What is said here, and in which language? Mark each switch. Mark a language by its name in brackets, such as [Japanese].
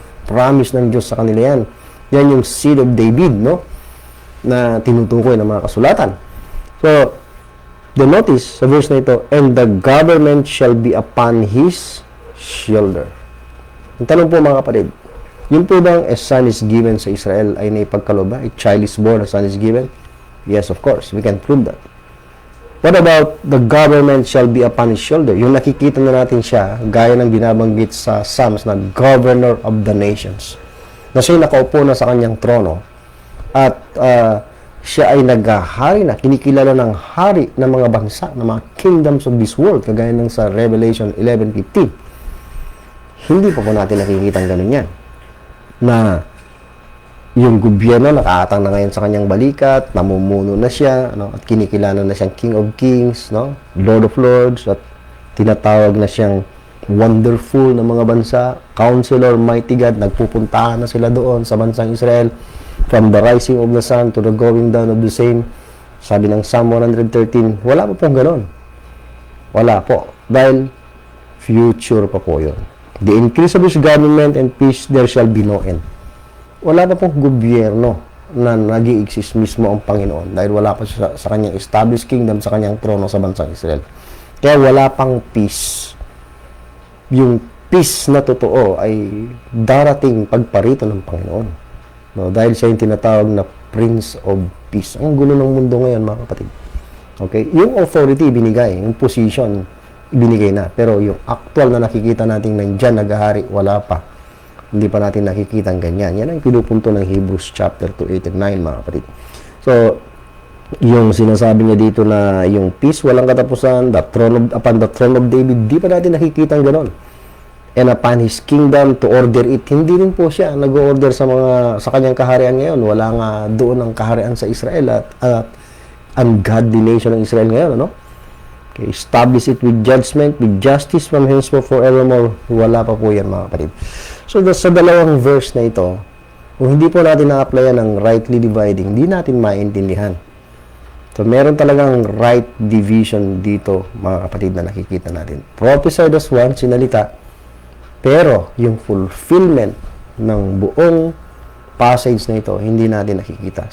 [Filipino] Promise ng Diyos sa kanila yan. Yan yung seed of David, no, na tinutukoy ng mga kasulatan. [English] So, the notice [Filipino] sa verse na ito, [English] and the government shall be upon his shoulder. [Filipino] Ang tanong po, mga kapatid, yun po bang a son is given sa Israel ay naipagkaloob ba? [English] A child is born, a son is given? Yes, of course. We can prove that. What about the government shall be upon his shoulder? [Filipino] Yung nakikita na natin siya, gaya ng binabanggit sa Psalms na governor of the nations. Na siya'y nakaupo na sa kanyang trono at siya ay naghahari na, kinikilala ng hari ng mga bansa, ng mga kingdoms of this world, kagaya ng sa Revelation 11:15. Hindi pa po natin nakikita ang ganun yan. Na yung gobyerno nakaatang na ngayon sa kanyang balikat, namumuno na siya, no, at kinikilala na siyang King of Kings, no, Lord of Lords, at tinatawag na siyang Wonderful ng mga bansa, Counselor, Mighty God. Nagpupuntahan na sila doon sa bansang Israel, [English] from the rising of the sun to the going down of the same. [Filipino] Sabi ng Psalm 113, wala pa pong ganon. Wala po. Dahil future pa po yun. [English] The increase of his government and peace, there shall be no end. [Filipino] Wala pa pong gobyerno na nag-i-exist mismo ang Panginoon. Dahil wala pa siya sa kanyang established kingdom, sa kanyang trono sa bansang Israel. Kaya wala pang peace. Yung peace na totoo ay darating pagparito ng Panginoon. No, dahil siya yung tinatawag na Prince of Peace. Ang gulo ng mundo ngayon, mga kapatid. Okay? Yung authority binigay, yung position ibinigay na. Pero yung actual na nakikita natin nandiyan naghahari, wala pa. Hindi pa natin nakikita ang ganyan. Yan ang pinupunto ng Hebrews chapter 2, 8 and 9, mga kapatid. So, yung sinasabi niya dito na yung peace, walang katapusan, [English] upon the throne of David, [Filipino] di pa natin nakikita ang ganon. [English] And upon his kingdom to order it, [Filipino] hindi rin po siya nag-order sa kanyang kaharian ngayon. Wala nga doon ang kaharian sa Israel at ungodly nation ng Israel ngayon, ano? [English] Okay, establish it with judgment, with justice from henceforth forevermore. [Filipino] Wala pa po yan, mga kapatid. So, sa dalawang verse na ito, kung hindi po natin na-applyan ng rightly dividing, hindi natin maintindihan. So, meron talagang right division dito, mga kapatid, na nakikita natin. [English] Prophesied as one, [Filipino] sinalita, pero yung fulfillment ng buong passage na ito, hindi natin nakikita.